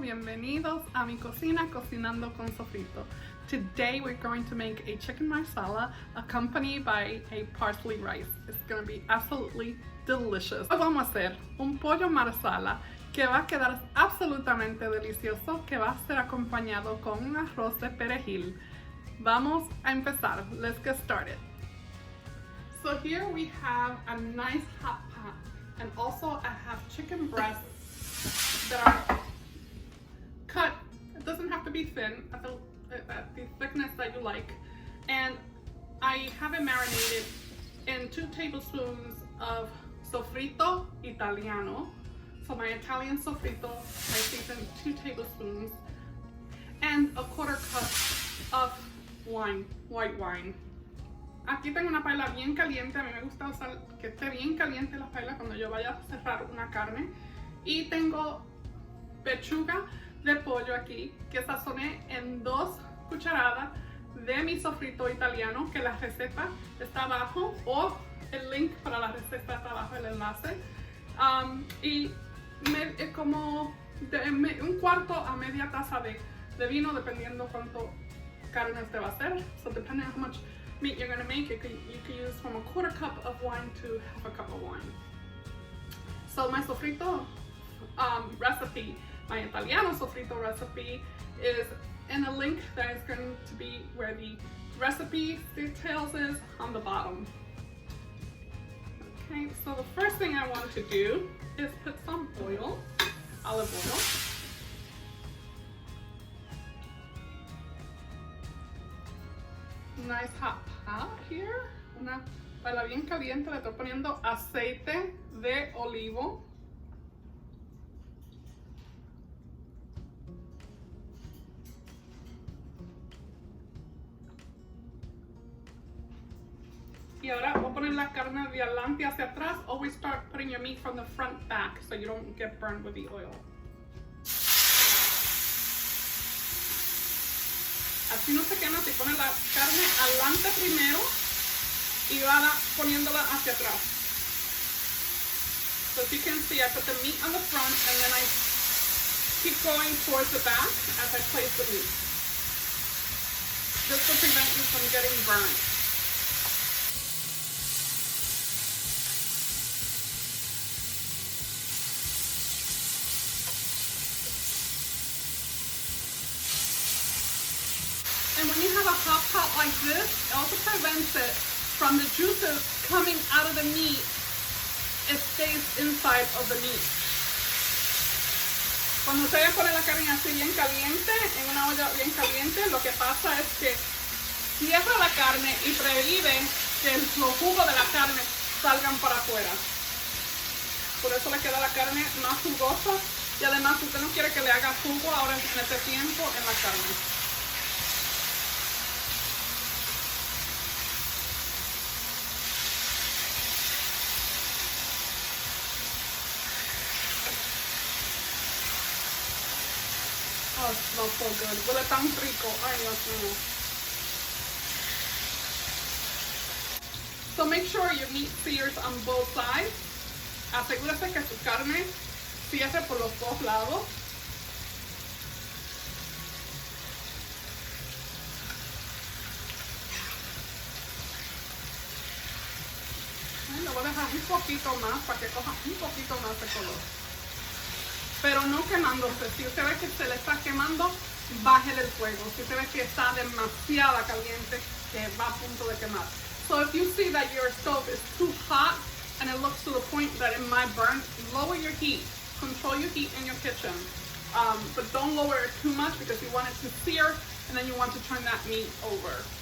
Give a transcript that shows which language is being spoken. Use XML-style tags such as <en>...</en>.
<es>Bienvenidos a mi cocina cocinando con Sofrito.</es> <en>Today we're going to make a chicken marsala accompanied by a parsley rice. It's going to be absolutely delicious.</en> <es>Hoy vamos a hacer un pollo marsala que va a quedar absolutamente delicioso, que va a ser acompañado con un arroz de perejil. Vamos a empezar.</es> <en>Let's get started. So here we have a nice hot pot, and also I have chicken breasts that are cut. It doesn't have to be thin, at the thickness that you like. And I have it marinated in 2 tablespoons of Sofrito Italiano. So my Italian Sofrito, I season 2 tablespoons, and a 1/4 cup of wine, white wine.</en> <es>Aquí tengo una paila bien caliente. A mí me gusta usar que esté bien caliente la paila cuando yo vaya a cerrar una carne. Y tengo pechuga de pollo aquí que sazoné en 2 cucharadas de mi sofrito italiano, que la receta está abajo, o el link para la receta está abajo, el enlace. Y como un cuarto a media taza de vino, dependiendo cuánto carne usted va a hacer.</es> <en>So depending on how much meat you're going to make, you can use from a 1/4 cup of wine to 1/2 cup of wine. So my sofrito recipe, my Italiano Sofrito recipe, is in a link that is going to be where the recipe details is on the bottom. Okay, so the first thing I want to do is put some oil, olive oil. Nice hot pot here.</en> <es>Una paila bien caliente. Le estoy poniendo aceite de olivo. Y ahora voy a poner la carne de adelante hacia atrás.</es> <en>Always start putting your meat from the front back so you don't get burned with the oil.</en> <es>Así no se quema si pone la carne adelante primero y va poniéndola hacia atrás.</es> <en>So as you can see, I put the meat on the front and then I keep going towards the back as I place the meat. This will prevent you from getting burned. And when you have a hot pot like this, it also prevents it from the juices coming out of the meat. It stays inside of the meat.</en> <es>Cuando ustedes ponen la carne así bien caliente, en una olla bien caliente, lo que pasa es que cierra la carne y previene que los jugos de la carne salgan para afuera. Por eso le queda la carne más jugosa, y además usted no quiere que le haga jugo ahora en este tiempo en la carne.</es> <en>Oh, it smells so good.</en> <es>Huele tan rico. Ay, Dios mío.</es> <en>So make sure your meat sears on both sides.</en> <es>Asegúrese que su carne cierre por los 2 lados. Lo voy a dejar un poquito más para que coja un poquito más de color. Pero no quemándose. Si usted ve que se le está quemando, bájele el fuego. Si usted ve que está demasiado caliente, que va a punto de quemar.</es> <en>So if you see that your stove is too hot and it looks to the point that it might burn, lower your heat. Control your heat in your kitchen. But don't lower it too much because you want it to sear and then you want to turn that meat over.</en>